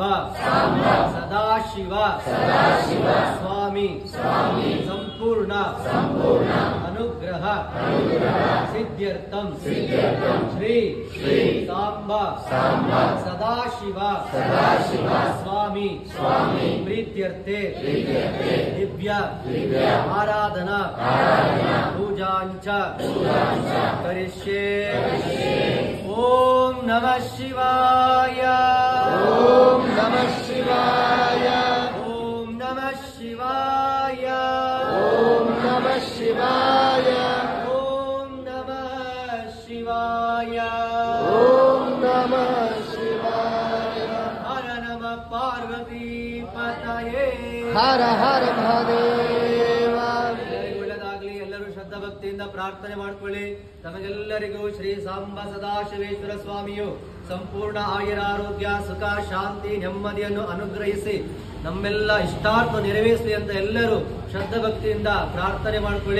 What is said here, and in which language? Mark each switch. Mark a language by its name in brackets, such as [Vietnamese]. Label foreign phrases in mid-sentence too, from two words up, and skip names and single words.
[Sanskrit] ಸದಾಶಿವ ಸ್ವಾಮಿ ಸಂಪೂರ್ಣ ಅನುಗ್ರಹ ಸಿದ್ಧ್ಯರ್ಥಂ ಶ್ರೀ ಸಾಂಬ ಸದಾಶಿವ ಸ್ವಾಮಿ ಪ್ರೀತ್ಯರ್ಥೆ ದಿವ್ಯ ಆರಾಧನಾ ಪೂಜಾಂಚ ಕರಿಷ್ಯೆ. ಓಂ ನಮಃ ಶಿವಾಯ ಓಂ ನಮಃ ಶಿವಾಯ ಓಂ ನಮಃ ಶಿವಾಯ ಓಂ ನಮಃ ಶಿವಾಯ ಓಂ ನಮಃ ಶಿವಾಯ ಓಂ ನಮಃ ಶಿವಾಯ ಹರ ನಮಃ ಪಾರ್ವತಿ ಪತಯೇ. ಹರ ಹರ ಮಹಾದೇವ. [Kannada] ಎಲ್ಲರಿಗೂ ಒಳ್ಳೆದಾಗ್ಲಿ. ಎಲ್ಲರೂ ಶ್ರದ್ಧಾ ಭಕ್ತಿಯಿಂದ ಪ್ರಾರ್ಥನೆ ಮಾಡ್ಕೊಳ್ಳಿ. ತಮಗೆಲ್ಲರಿಗೂ ಶ್ರೀ ಸಾಂಬ ಸದಾಶಿವೇಶ್ವರ ಸ್ವಾಮಿಯು ಸಂಪೂರ್ಣ ಆಯುರಾರೋಗ್ಯ ಸುಖ ಶಾಂತಿ ನೆಮ್ಮದಿಯನ್ನು ಅನುಗ್ರಹಿಸಿ ನಮ್ಮೆಲ್ಲ ಇಷ್ಟಾರ್ಥ ನೆರವೇರಿಸಲಿ ಅಂತ ಎಲ್ಲರೂ ಶ್ರದ್ಧಾ ಭಕ್ತಿಯಿಂದ ಪ್ರಾರ್ಥನೆ ಮಾಡ್ಕೊಳ್ಳಿ.